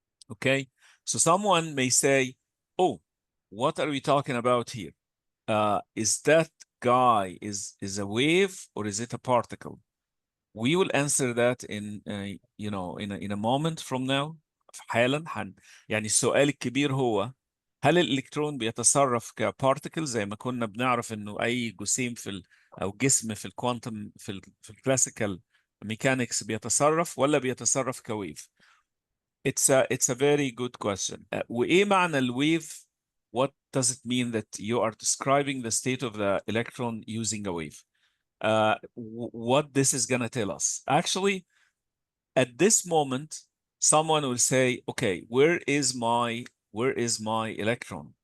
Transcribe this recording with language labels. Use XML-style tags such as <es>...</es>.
<en>Okay, so someone may say, oh, what are we talking about here? Is that guy is a wave or is it a particle? We will answer that in in a moment from now.</en> <ar>حالا يعني السؤال الكبير هو هل الالكترون بيتصرف كبارتيكل زي ما كنا بنعرف انه اي جسيم او جسم في الكوانتم في الكلاسيكال ميكانكس بيتصرف ولا بيتصرف كويف؟</ar> <en>It's a very good question.</en> <ar>وايه معنى الويف?</ar> <en>What does it mean that you are describing the state of the electron using a wave? What this is going to tell us. Actually, at this moment, someone will say, okay, where is my electron?</en>